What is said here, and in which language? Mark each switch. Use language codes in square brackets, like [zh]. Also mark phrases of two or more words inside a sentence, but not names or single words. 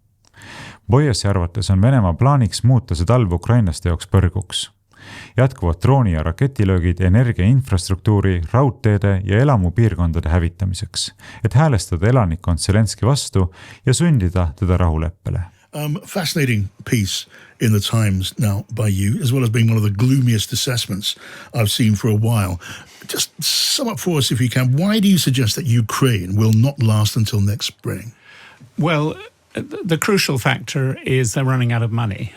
[et] Boyesi arvates on Venemaa plaaniks muuta see talv ukrainlaste jaoks põrguks. Jätkuvad drooni- ja raketilöögid energiainfrastruktuuri, raudteede ja elamupiirkondade hävitamiseks, et häälestada elanikkond Zelenski vastu ja sundida teda rahuleppele. [en] Fascinating piece in the Times now by you, as well as being one of the gloomiest assessments I've seen for a while. Just sum up for us, if you can, why do you suggest that Ukraine will not last until next spring? Well, the crucial factor is they're running out of money.